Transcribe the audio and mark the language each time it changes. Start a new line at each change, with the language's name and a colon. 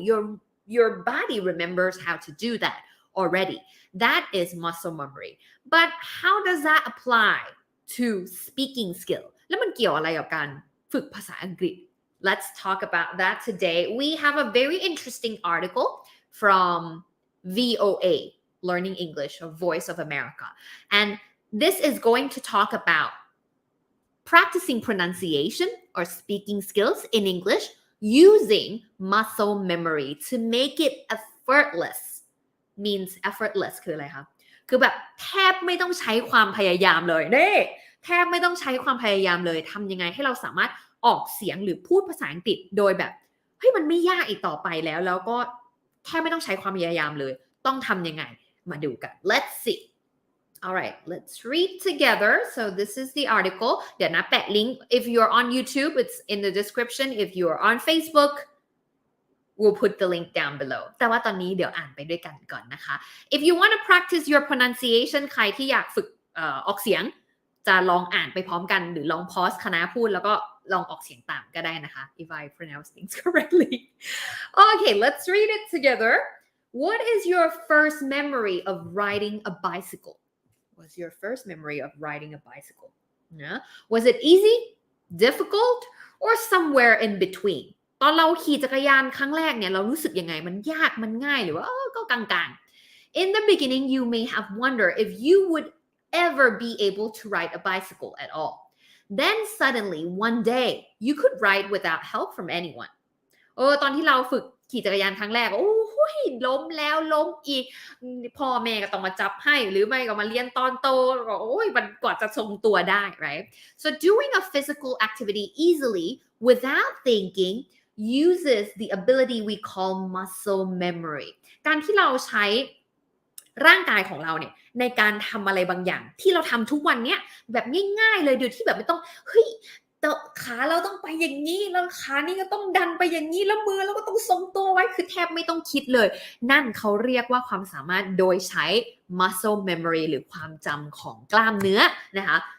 English: Your body remembers how to do that already. That is muscle memory. But how does that apply to speaking skill?
Thai: แล้วมันเกี่ยวอะไรกับการฝึกภาษาอังกฤษ?
English: Let's talk about that today. We have a very interesting article from VOA, Learning English, or Voice of America. And this is going to talk about practicing pronunciation or speaking skills in English using muscle memory to make it effortless.
Thai: Means effortless คืออะไรคะคือแบบแทบไม่ต้องใช้ความพยายามเลยนี่แทบไม่ต้องใช้ความพยายามเลยทำยังไงให้เราสามารถออกเสียงหรือพูดภาษาอังกฤษโดยแบบเฮ้ยมันไม่ยากอีกต่อไปแล้วก็แทบไม่ต้องใช้ความพยายามเลยต้องทำยังไงมาดูกัน
English: Let's see. All right, let's read together. So this is the article.
Thai: เดี๋ยวนะแปะลิงก์
English: If you're on YouTube, it's in the description. If you're on Facebook, we'll put the link down below.
Thai: แต่ว่าตอนนี้เดี๋ยวอ่านไปด้วยกันก่อนนะคะ
English: If you want to practice your pronunciation
Thai: ใครที่อยากฝึกออกเสียงจะลองอ่านไปพร้อมกันหรือลองพอสคณะพูดแล้วก็ลองออกเสียงตามก็ได้นะคะ
English: If I pronounce things correctly. Okay, let's read it together. What is your first memory of riding a bicycle? What's your first memory of riding a bicycle? Yeah. Was it easy, difficult, or somewhere in between?
Thai: ตอนเราขี่จักรยานครั้งแรกเนี่ยเรารู้สึกยังไงมันยากมันง่ายหรือว่าก็กลางๆ
English: In the beginning, you may have wondered if you would ever be able to ride a bicycle at all. Then suddenly, one day, you could ride without help from anyone.
Thai: ตอนที่เราฝึกขี่จักรยานครั้งแรกโอ้ยล้มแล้วล้มอีกพ่อแม่ก็ต้องมาจับให้หรือไม่ก็มาเรียนตอนโตก็โอ้ยมันกว่าจะทรงตัวได้ right?
English: So doing a physical activity easily without thinking uses the ability we call muscle memory.
Thai: การที่เราใช้ร่างกายของเราเนี่ยในการทำอะไรบางอย่างที่เราทำทุกวันเนี้ยแบบง่ายๆเลยโดยที่แบบไม่ต้องเฮ้ยขาเราต้องไปอย่างนี้แล้วขานี่ก็ต้องดันไปอย่างนี้แล้วมือเราก็ต้องทรงตัวไว้คือแทบไม่ต้องคิดเลยนั่นเขาเรียกว่าความสามารถโดยใช้ muscle memory หรือความจำของกล้ามเนื้อนะคะ